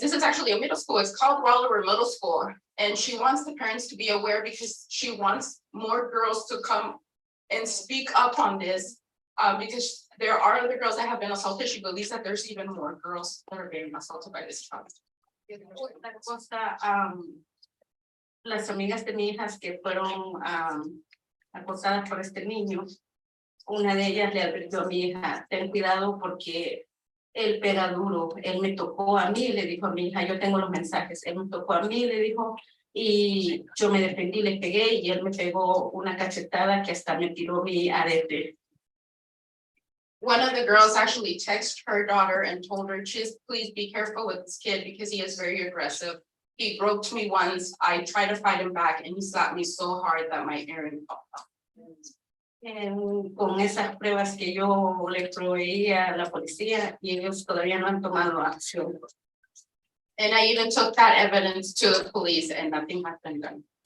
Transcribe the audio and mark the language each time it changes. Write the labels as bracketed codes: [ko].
[en] This is actually a middle school. It's called Rollover Middle School. And she wants the parents to be aware because she wants more girls to come and speak up on this. Because there are other girls that have been assaulted. She believes that there's even more girls that are being assaulted by this child. [es] Otra cosa, las amigas de mi hijas que fueron acosadas por este niño, una de ellas le advirtió a mi hija, ten cuidado porque él pega duro, él me tocó a mí, le dijo a mi hija, yo tengo los mensajes, él me tocó a mí, le dijo, y yo me defendí, le pegué y él me pegó una cachetada que hasta me tiró mi arete. [en] One of the girls actually texted her daughter and told her, just please be careful with this kid because he is very aggressive. He broke me once, I tried to fight him back and he slapped me so hard that my earring popped off. [es] Con esas pruebas que yo le proveí a la policía y ellos todavía no han tomado acción. [en] And I even took that evidence to the police and nothing has been done.